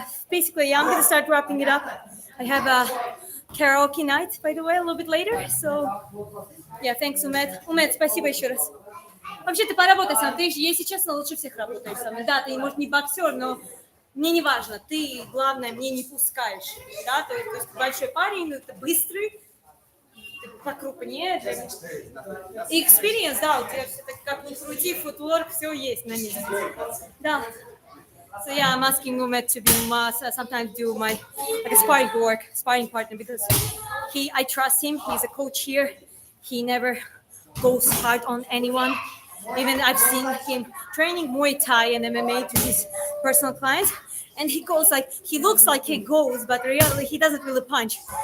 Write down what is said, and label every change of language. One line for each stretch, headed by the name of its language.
English: Basically, yeah, I'm gonna start wrapping it up. I have a karaoke night, by the way, a little bit later. So yeah, thanks, Umed.
Russian: Umed, спасибо еще раз. Вообще, ты поработай сам. Ты, если честно, лучше всех работаешь со мной. Да, ты, может, не боксер, но мне не важно. Ты, главное, мне не пускаешь. Да, то есть большой парень, это быстрый, покрупнее. Experience, да, у тебя все так как ни крути, footwork, все есть на месте. Да.
English: So yeah, I'm asking Umet to be sometimes do my like a sparring partner because I trust him. He's a coach here. He never goes hard on anyone. Even I've seen him training Muay Thai and MMA to his personal clients, and he looks like he goes, but really he doesn't really punch.